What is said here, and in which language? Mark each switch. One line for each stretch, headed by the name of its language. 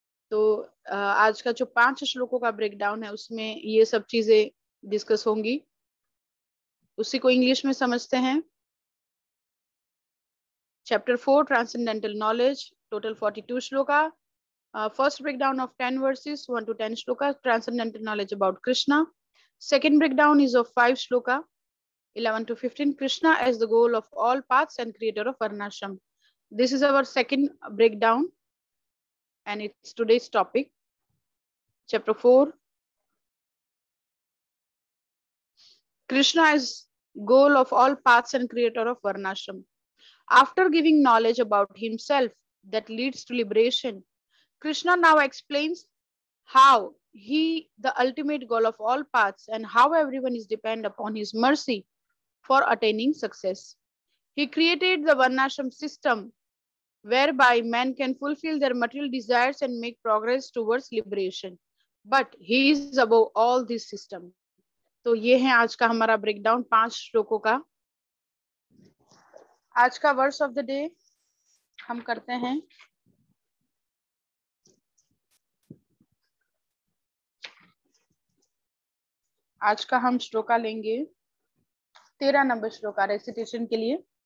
Hindi: तो आज का जो 5 श्लोकों का ब्रेकडाउन है उसमें ये सब चीजें डिस्कस होंगी। उसी को इंग्लिश में समझते हैं।
English: Chapter 4 transcendental knowledge, total 42 shloka. First breakdown of 10 verses, 1 to 10 shloka, transcendental knowledge about Krishna. Second breakdown is of 5 shloka, 11 to 15, Krishna as the goal of all paths and creator of Varnashram. This is our second breakdown and it's today's topic. Chapter 4, Krishna is goal of all paths and creator of Varnashram. After giving knowledge about himself that leads to liberation, Krishna now explains how he the ultimate goal of all paths and how everyone is dependent upon his mercy for attaining success. He created the Varnashram system whereby men can fulfill their material desires and make progress towards liberation. But he is above all this system.
Hindi: तो ये है आज का हमारा breakdown 5 श्लोकों का. आज का
English: verse of the day
Hindi: हम करते हैं. आज का हम श्लोका लेंगे 13 नंबर श्लोका रेसिटेशन के लिए.